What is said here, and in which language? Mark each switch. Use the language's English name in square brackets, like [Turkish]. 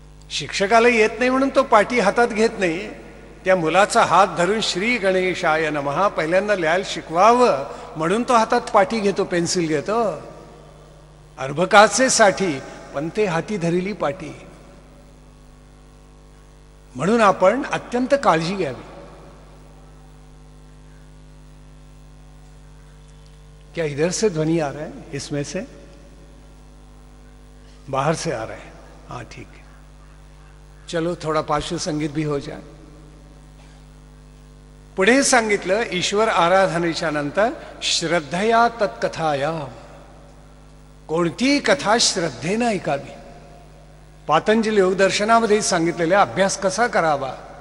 [Marathi] शिक्षकाला येत नाही म्हणून तो पाटी हातात घेत नाही, त्या मुलाचा हात धरून [Sanskrit] श्री गणेशाय नमः [Marathi] पहिल्यांदा लिहायला शिकवावं म्हणून तो हातात पाटी घेतो, पेन्सिल घेतो। अर्भकाचे साठी पंते हाती धरिली पाटी। म्हणून आपण अत्यंत काळजी घ्यावी। [Hindi] क्या इधर से ध्वनि आ रहा है? इसमें से बाहर से आ रहा है? हाँ ठीक है, चलो थोड़ा पार्श्व संगीत भी हो जाए। [Marathi] पुढे सांगितलं ईश्वर आराधनेच्या नंतर [Sanskrit] श्रद्धया तत्कथाया, [Marathi] कोणती कथा श्रद्धेने ऐकावी। पातंजली योगदर्शनामध्ये सांगितलेले अभ्यास कसा करावा।